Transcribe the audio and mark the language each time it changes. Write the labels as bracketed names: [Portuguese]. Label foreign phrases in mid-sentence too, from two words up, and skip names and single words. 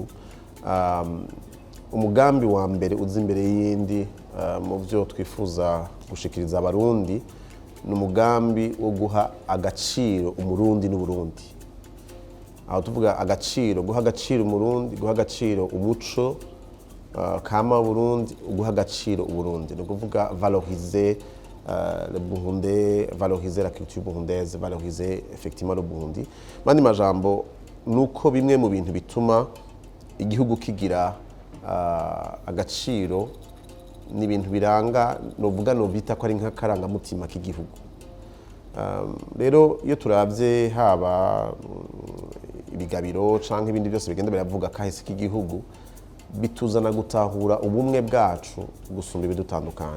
[Rundi] Umugambi wa mbere uzi imbere y'indi mu byo twifuza gushikiriza abarundi ni umugambi wo guha agaciro umurundi n'uburundi. Aho tuvuga agaciro, guha agaciro umurundi, guha agaciro umuco kama Burundi, guha agaciro uburundi, no kuvuga [French] valoriser le Burundais, valoriser la culture burundaise, valoriser effectivement le Burundi. [Rundi] Mani majambo nuko bimwe mu bintu bituma igihugu kigira agaciro n'ibintu biranga novuga no bita ko ari nk'akaranga mutima k'igihugu. Rero iyo turavye haba ibigabiro canke ibindi byose bigenda biravuga kahise k'igihugu bituzana gutahura ubumwe bwacu gusumba ibidutandukanye.